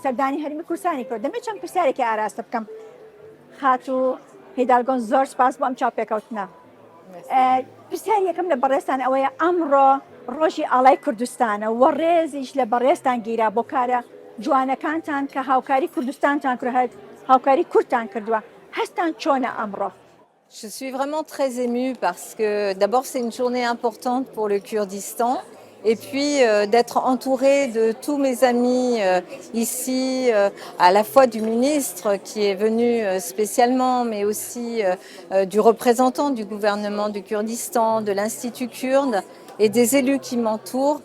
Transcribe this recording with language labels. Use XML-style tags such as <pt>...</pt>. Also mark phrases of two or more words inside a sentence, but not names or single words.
<ckb>سەردانی هەرمی کوردستانی کرد. دەمێت چەند پرسیارێکی ئاراستە بکەم. خاتوو هیدالگۆن زۆر سپاس بۆ ئەم چاوپێکەوتنە. پرسیار یەکەم لە بەڕێستان ئەوەیە ئەمڕۆ ڕۆژی ئاڵای کوردستانە و ڕێزیش لە بەڕێستان گیرا بۆ کارە جوانەکانتان کە هاوکاری کوردستانتان کرد هاوکاری کوردتان کردووە. هەستان چۆنە ئەمڕۆ؟</ckb> <fr>Je suis vraiment très émue parce que d'abord c'est une journée importante pour le Kurdistan et puis d'être entourée de tous mes amis ici, à la fois du ministre qui est venu spécialement mais aussi du représentant du gouvernement du Kurdistan, de l'Institut kurde et des élus qui m'entourent.</fr>